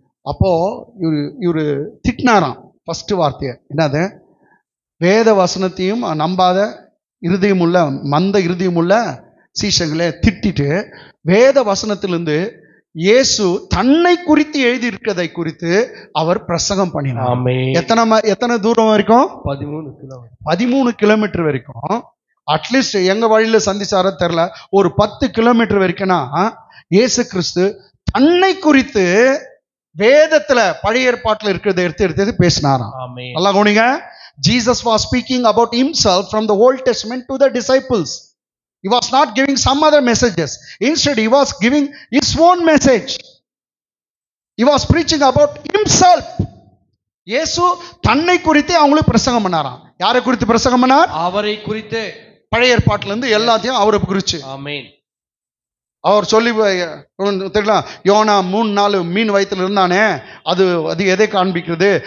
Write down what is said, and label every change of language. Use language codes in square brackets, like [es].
[ta] அப்போ இவரு திட்டினாராம். ஃபர்ஸ்ட் வார்த்தையை என்னது, வேத வசனத்தையும் நம்பாத இருதயம் உள்ள மந்த இருதயம் உள்ள சீஷங்களே திட்டிட்டு, வேத வசனத்திலிருந்து இயேசு தன்னை குறித்து எழுதி இருக்கிறதை குறித்து அவர் பிரசங்கம் பண்ணினார். எத்தனை தூரம் வரைக்கும்? 13 கிலோமீட்டர் வரைக்கும். அட்லீஸ்ட் எங்க வழியில சந்திச்சார தெரியல, ஒரு 10 கிலோமீட்டர் வரைக்கும்னா இயேசு கிறிஸ்து தன்னை குறித்து வேதத்துல பழைய ஏற்பாட்டுல இருக்கிறத எடுத்து பேசினாராம். நல்லா கவனிங்க. [en] Jesus was speaking about himself from the Old Testament to the disciples. He was not giving some other messages. Instead, he was giving his own message. He was preaching about himself. [ta] இயேசு தன்னை குறித்து அவங்களுக்கு பிரசங்கம் பண்ணாராம். யாரை குறித்து பிரசங்கம் பண்ணார்? அவரை குறித்து. பழைய ஏற்பாட்டுல இருந்து எல்லாத்தையும் அவரை குறிச்சு. ஆமென். அவர் சொல்லி தெரியல, யோனா 3 நாள் மீன் வயிற்றுல இருந்தானே, அது எதை காண்பிக்கிறது?